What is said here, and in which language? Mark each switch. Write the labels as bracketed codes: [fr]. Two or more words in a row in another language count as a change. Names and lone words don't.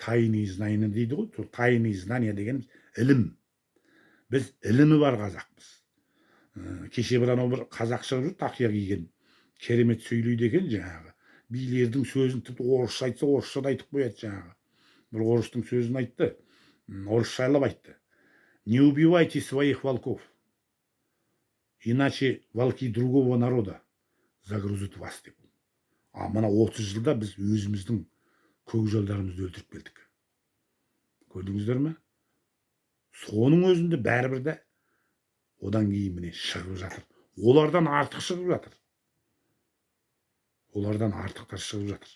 [ru] Тайные знания [kk] дейді ғой. [ru] Тайные знания [kk] деген ілім. Біз ілімі бар қазақпыз. Кеше бір анау бір қазақ шығып жүр, тақия киген, керемет сөйлейді екен жаңағы. Билердің сөзін тіпті орысша айтса, орысша да айтып қояды жаңағы. Бір орыстың сөзін айтты. орысшалап айтты. [ru] Не убивайте своих волков, иначе волки другого народа загрызут вас деп. [kk] А мына 30 жылда біз өзіміздің көкжалдарымызды өлтіріп келдік. Көрдіңіздер ме? Соның өзінде бәрібір де одан кейін міне шығып жатыр. Олардан артық шығып жатыр. Олардан артықтар шығып жатыр.